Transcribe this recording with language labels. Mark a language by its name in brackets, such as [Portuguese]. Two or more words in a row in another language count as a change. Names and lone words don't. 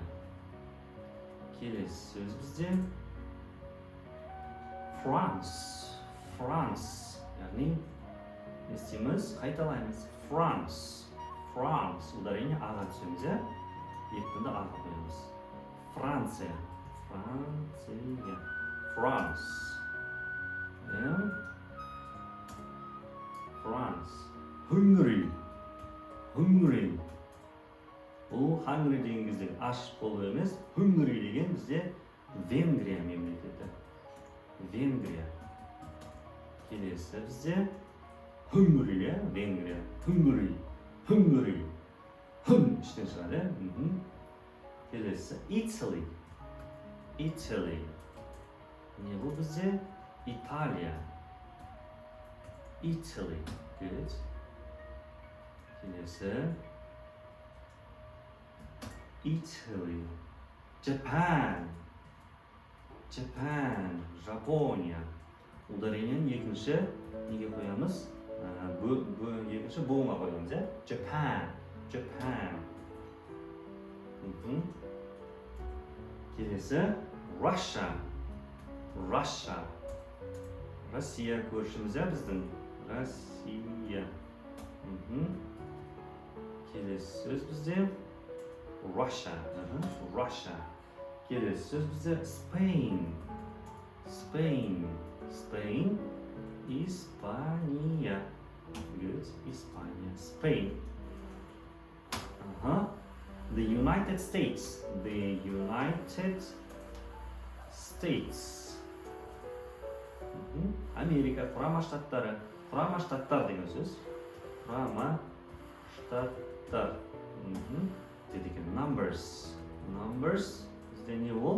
[Kazakh] Келесі сөз бізде France. Яғни естиміз, қайталаймыз. France. Ударение аға түсеміз, екпінді аға қоямыз. Франция. France. Hungary. Бұл Hungary деген кезде аш болу емес, Hungary деген бізде Венгрия мемлекеті. Венгрия. Келесі бізде Hungary, Венгрия. Hungary. Іштен шығады. Келесі Italy. Не бұл бізде? Италия. Italy. Good. Келесі Italy. Japan. Жапония. Ударениен екінші неге қоямыз? Екінші боңа қоямыз, Japan. Келесі Russia. Россия көршіміз, біздің. Россия. Келесі сөз бізде Russia. Келесі сөз бізде Spain. Испания. Good. Испания. Spain. [English] The United States. [Kazakh] Америка, құрама штаттары. Құрама штаттар деген сөз. Құрама штаттар. Дедекен numbers. Бізде не ол?